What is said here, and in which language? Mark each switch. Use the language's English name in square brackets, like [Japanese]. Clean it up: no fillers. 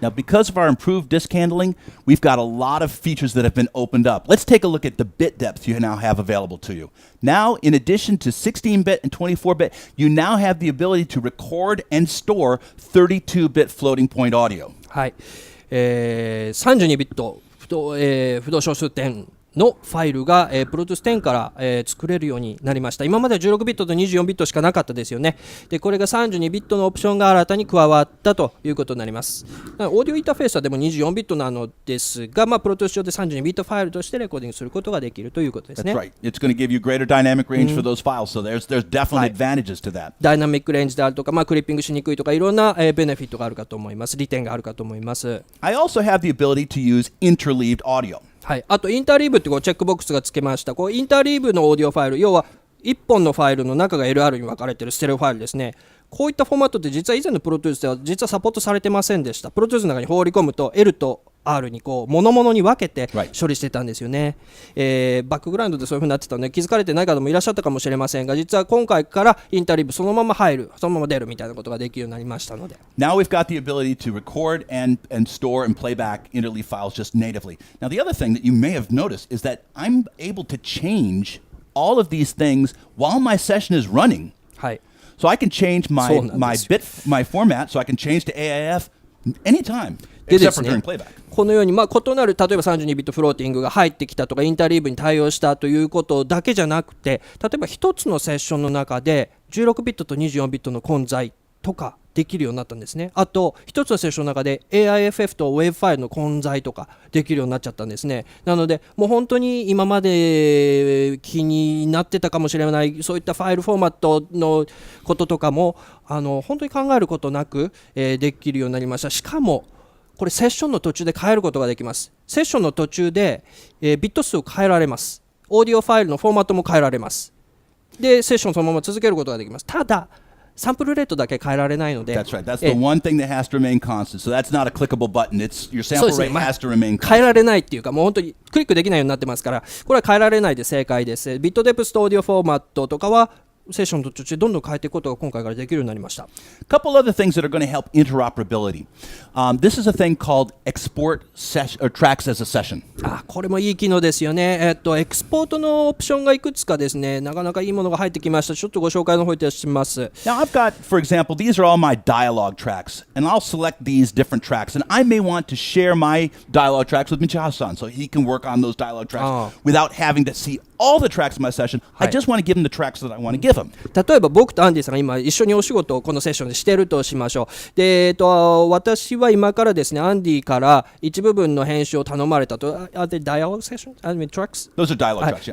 [English] Now, because of our improved disk handling, we've got a lot of features that have been opened up. Let's take a look at the bit depth you now have available to you. Now, in addition to 16-bit and 24-bit, you now have the ability to record and store 32-bit floating point audio. [Japanese] はい、32ビット不動小数点のファイルが、Pro Tools 10から、作れるようになりました。今までは16ビットと24ビットしかなかったですよね。で、これが32ビットのオプションが新たに加わったということになります。オーディオインターフェースはでも24ビットなのですが、Pro Tools 上で32ビットファイルとしてレコーディングすることができるということですね。 [English] That's right. It's going to give you greater dynamic range for those files, so there's definitely advantages to that. [Japanese] ダイナミックレンジであるとか、クリッピングしにくいとか、いろんな、ベネフィットがあるかと思います。利点があるかと思います。 [English] I also have the ability to use interleaved audio. [Japanese] はい、あとインターリーブってチェックボックスがつけました。インターリーブのオーディオファイル、要は1本のファイルの中が LR に分かれているステレオファイルですね。こういったフォーマットって実は以前のプロトゥースでは実はサポートされてませんでした。プロトゥースの中に放り込むと L と R に物々に分けて処理してたんですよね。バックグラウンドでそういう風になってたので気づかれてない方もいらっしゃったかもしれませんが、実は今回からインターリーブそのまま入る、そのまま出るみたいなことができるようになりましたので。 [English] Now we've got the ability to record and store and play back interleave files just natively. Now the other thing that you may have noticed is that I'm able to change all of these things while my session is running. [Japanese] はい。 [English] So I can change my format, so I can change to AIF anytime, except for during playback. [Japanese] このように、異なる例えば32ビットフローティングが入ってきたとかインターリーブに対応したということだけじゃなくて、例えば一つのセッションの中で16ビットと24ビットの混在とかできるようになったんですね。あと一つのセッションの中で AIFF と WAV ファイルの混在とかできるようになっちゃったんですね。なのでもう本当に今まで気になってたかもしれないそういったファイルフォーマットのこととかも本当に考えることなく、できるようになりました。しかもこれセッションの途中で変えることができます。セッションの途中で、ビット数を変えられます。オーディオファイルのフォーマットも変えられます。でセッションそのまま続けることができます。ただサンプルレートだけ変えられないので、 [English] That's right. That's the one thing that has to remain constant. So that's not a clickable button. It's your sample rate has to remain constant. [Japanese] 変えられないっていうか、もう本当にクリックできないようになってますから、これは変えられないで正解です。ビットデプスとオーディオフォーマットとかはセッションの途中でどんどん変えていくことが今回からできるようになりました。 [English] A couple other things that are going to help interoperability. This is a thing called export tracks as a session. [Japanese] これもいい機能ですよね。エクスポートのオプションがいくつかですね、なかなかいいものが入ってきました。ちょっとご紹介の方いたします。 [English] Now I've got, for example, these are all my dialogue tracks, and I'll select these different tracks, and I may want to share my dialogue tracks with Michael-san, so he can work on those dialogue tracks without having to see all the tracks in my session. I just want to give him the tracks that I want to give him. [Japanese] 例えば僕とアンディさんが今一緒にお仕事をこのセッションでしているとしましょう。で、私は今からですね、アンディから一部分の編集を頼まれたと。 [English] Are they dialogue session? I mean tracks? Those are dialogue tracks, yeah.